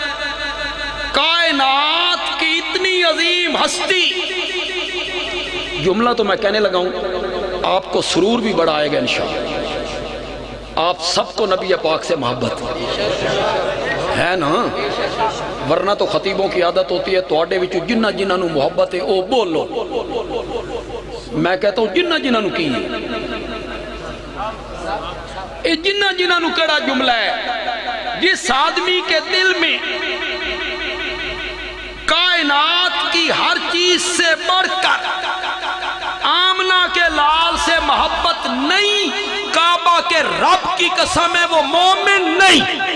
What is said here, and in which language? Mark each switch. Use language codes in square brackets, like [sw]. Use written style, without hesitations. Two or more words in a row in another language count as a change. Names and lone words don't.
[ur] کائنات کی اتنی عظیم ہستی، جملہ تو میں کہنے لگا ہوں، آپ کو سرور بھی بڑا آئے گا انشاءاللہ۔ آپ سب کو نبی پاک سے محبت ہے نا؟ ورنہ تو خطیبوں کی عادت ہوتی ہے [pa] تواڈے وچوں جنہ جنہاں نو محبت ہے او بولو. [ur] میں کہتا ہوں [pa] جنہ جنہاں نو کی اے جنہ جنہاں نو کڑا جملہ ہے. [ur] جس آدمی کے دل میں کائنات کی ہر چیز سے بڑھ کر آمنہ کے لال سے محبت نہیں، کعبہ کے رب کی قسم ہے وہ مومن نہیں.